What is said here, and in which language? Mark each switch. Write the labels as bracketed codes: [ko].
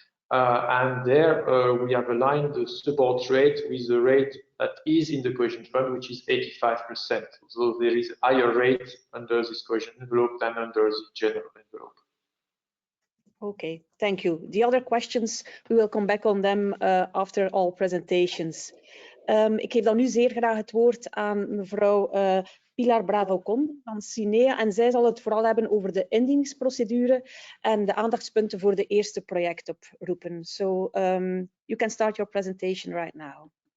[en] And there we have aligned the support rate with the rate that is in the cohesion fund, which is 85%. So there is a higher rate under this cohesion envelope than under the general envelope. Okay, thank you. The other questions, we will come back on them after all presentations. [nl] Ik geef dan nu zeer graag het woord aan mevrouw Pilar Bravo-Con van CINEA en zij zal het vooral hebben over de indieningsprocedure en de aandachtspunten voor de eerste projectoproepen. [en] So you can start your presentation right now.